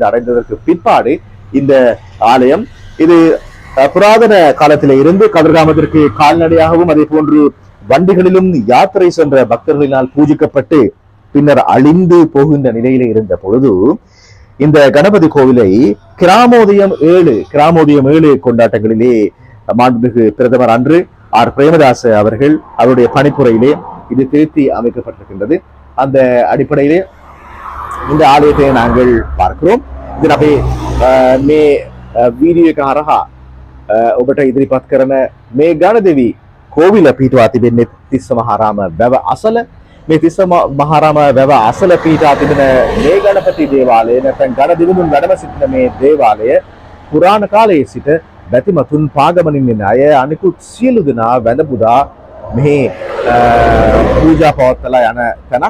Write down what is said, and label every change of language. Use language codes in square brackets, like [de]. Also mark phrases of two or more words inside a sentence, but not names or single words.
[ta] அடைந்ததற்கு பிற்பாடு இந்த ஆலயம், இது புராதன காலத்திலே இருந்து கதிர்காமத்திற்கு கால்நடையாகவும் அதே போன்று வண்டிகளிலும் யாத்திரை சென்ற பக்தர்களினால் பூஜிக்கப்பட்டு பின்னர் அழிந்து போகின்ற நிலையிலே இருந்த பொழுது இந்த கணபதி கோவிலை கிராமோதயம் 7 கொண்டாட்டங்களிலே மாண்புமிகு பிரதமர் அன்று ஆர் பிரேமதாச அவர்கள் அவருடைய பணிப்புரையிலே இது திருத்தி அமைக்கப்பட்டிருக்கின்றது. அந்த அடிப்படையிலே இந்த ஆலயத்தை நாங்கள் பார்க்கிறோம். [si] ඉතින් අපේ මේ වීඩියෝ එක හරහා ඔබට ඉදිරිපත් කරන මේ ගණදෙවි කෝවිල පිහිටුවා තිබෙන්නේ තිස්ස මහාරාම වැව අසල. මේ තිස්ස මහාරාම වැව අසල පිහිටා තිබෙන මේ ගණපති දේවාලය නැත්නම් ගණදිවිඳුන් වැඩම සිටින මේ දේවාලය පුරාණ කාලයේ සිට බැතිමතුන් පාගමනින් අය අනිකුත් සියලු දෙනා වැඳ පුදා මෙහි පූජා පවත්වලා යන තැනක්.